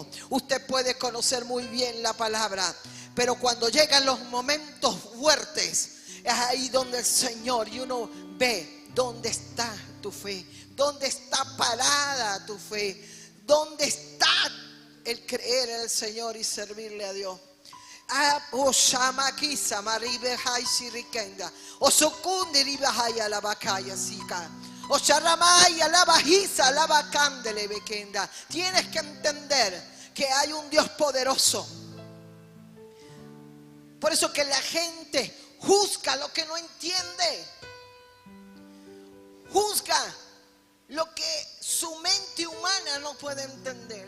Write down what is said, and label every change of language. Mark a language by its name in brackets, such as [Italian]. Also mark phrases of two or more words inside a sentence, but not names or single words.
[Spanish] Usted puede conocer muy bien la palabra, pero cuando llegan los momentos fuertes, es ahí donde el Señor, y uno ve dónde está tu fe, dónde está parada tu fe, dónde está el creer en el Señor y servirle a Dios. Oshamakisa maribe hai shirikenda. Osokunde ribe hai alabakaya sika. Osharamaya labajisa labacandele bekenda. Tienes que entender que hay un Dios poderoso. Por eso que la gente juzga lo que no entiende. Juzga lo que su mente humana no puede entender.